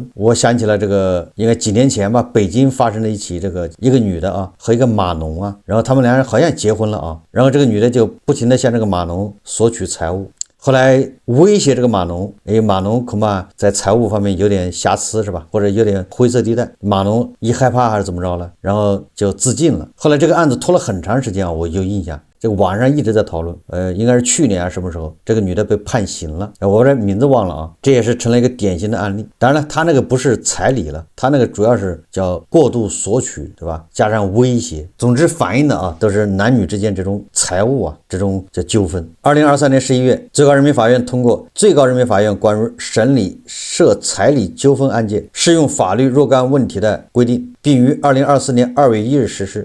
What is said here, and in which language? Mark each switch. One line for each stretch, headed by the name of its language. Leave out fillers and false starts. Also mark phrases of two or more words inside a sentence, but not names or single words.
Chinese: 我想起了這個應該幾年前吧，北京發生了一起一個女的和一個碼農然後他們兩人好像結婚了然後這個女的就不停地向這個碼農索取財物，後來威脅這個碼農，碼農恐怕在財務方面有點瑕疵是吧，或者有點灰色地帶，碼農一害怕還是怎麼着了，然後就自盡了。後来這個案子拖了很長時間我有印象，這個網上一直在討論，應該是去年什麼時候，這個女的被判刑了，我这名字忘了這也是成了一個典型的案例。當然了，他那個不是彩禮了，他那個主要是叫過度索取，對吧？加上威脅，總之反映的都是男女之間這種財務這種叫糾紛。2023年11月，最高人民法院通過《最高人民法院關於審理涉彩禮糾紛案件適用法律若干問題的規定》，並於2024年2月1日實施。